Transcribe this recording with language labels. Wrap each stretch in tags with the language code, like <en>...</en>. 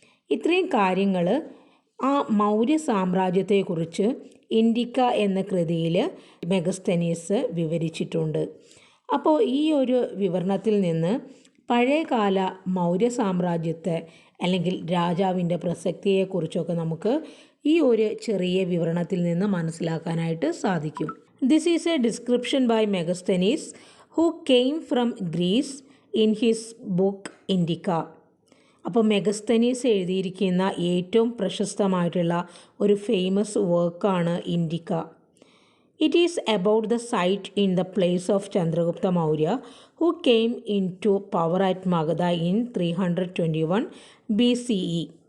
<ml>ഇത്രയും കാര്യങ്ങൾ ആ മൗര്യ സാമ്രാജ്യത്തെക്കുറിച്ച് ഇൻഡിക്ക എന്ന കൃതിയിൽ മെഗസ്തനീസ് വിവരിച്ചിട്ടുണ്ട്. അപ്പോൾ ഈ ഒരു വിവരണത്തിൽ നിന്ന് പഴയകാല മൗര്യ സാമ്രാജ്യത്തെ അല്ലെങ്കിൽ രാജാവിൻ്റെ പ്രസക്തിയെക്കുറിച്ചൊക്കെ നമുക്ക് ഈ ഒരു ചെറിയ വിവരണത്തിൽ നിന്ന് മനസ്സിലാക്കാനായിട്ട് സാധിക്കും.</ml> <en>This is a description by Megasthenes who came from Greece in his book Indica.</en> <ml>അപ്പോൾ മെഗസ്തനീസ് എഴുതിയിരിക്കുന്ന ഏറ്റവും പ്രശസ്തമായിട്ടുള്ള ഒരു ഫേമസ് വർക്കാണ് Indica.</ml> <en>It is about the site in the place of Chandragupta Maurya who came into power at Magadha in 321 BCE.</en>